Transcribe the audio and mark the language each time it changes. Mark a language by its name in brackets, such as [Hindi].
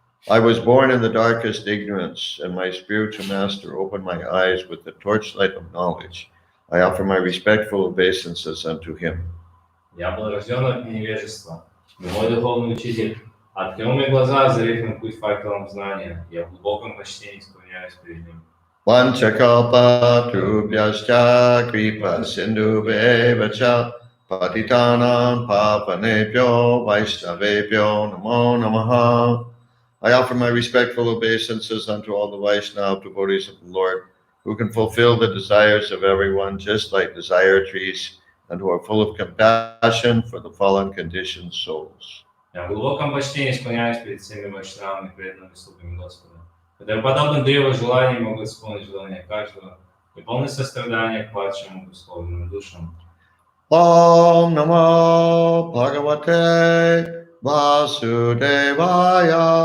[English] I was born in the darkest ignorance, and my spiritual master opened my eyes with the torchlight of knowledge. I offer my respectful obeisances unto him. [Russian] Я был рожден от невежества, но мой духовный учитель открыл мне глаза, озарив на путь факелом знания. Я в глубоком почтении склоняюсь перед ним. [Sanskrit] Vanchakalpa Trubhyascha Kripa Sindhubevacha Patitanam Papanebhyo Vaishnavebhyo Namo Namaha. [English] I offer my respectful obeisances unto all the Vaishnava devotees of the Lord, who can fulfill the desires of everyone, just like desire trees, and who are full of compassion for the fallen conditioned souls. [Russian] Я в глубоком почтении склоняюсь перед всеми вайшнавами, преданными слугами Господа, которые подобно древу желаний могут исполнить желания каждого и полны сострадания к падшим условным душам. [Sanskrit] Om Namo Bhagavate Vasudevaya.